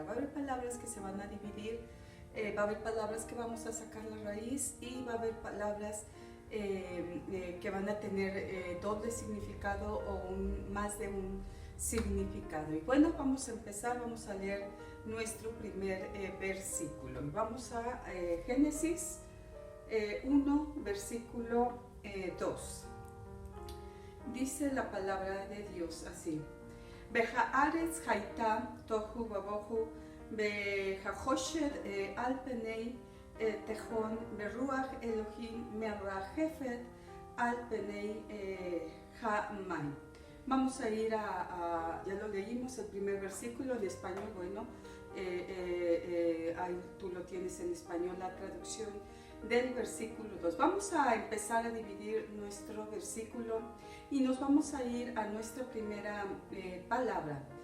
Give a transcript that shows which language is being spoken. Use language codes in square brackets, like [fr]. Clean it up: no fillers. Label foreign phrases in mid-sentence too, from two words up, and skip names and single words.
[es] Va a haber palabras que se van a dividir, va a haber palabras que vamos a sacar la raíz y va a haber palabras que van a tener doble significado o más de un significado. Y bueno, vamos a empezar, vamos a leer nuestro primer versículo. Vamos a Génesis 1, versículo 2. Dice la palabra de Dios así: [he] בהארץ היתה תהו בבהו בהחושת על פני תהון ברוח אלהים מרחפת על פני המים. [es] Vamos a ir ya lo leímos, el primer versículo en español. Bueno, ahí tú lo tienes en español, la traducción del versículo 2. Vamos a empezar a dividir nuestro versículo y nos vamos a ir a nuestra primera palabra.